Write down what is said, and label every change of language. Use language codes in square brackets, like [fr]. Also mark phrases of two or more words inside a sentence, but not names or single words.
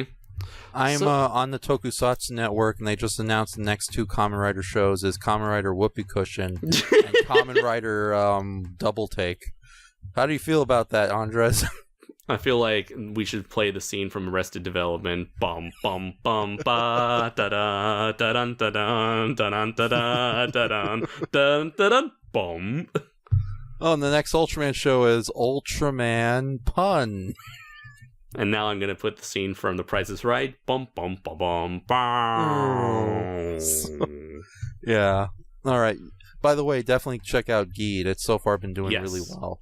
[en] I'm on the Tokusatsu Network, and they just announced the next 2 Kamen Rider shows is Kamen Rider Whoopee Cushion and Kamen Rider Double Take. How do you feel about that, Andres? I feel like we should play the scene from Arrested Development. Bum bum bum ba da da da dun da dun da dun da da da dun dun da dun bum. Oh, and the next Ultraman show is Ultraman Pun. And now I'm gonna put the scene from The Price is Right. Bum bum bum bum bum. Yeah. All right. By the way, definitely check out Geed. It's so far been doing really well.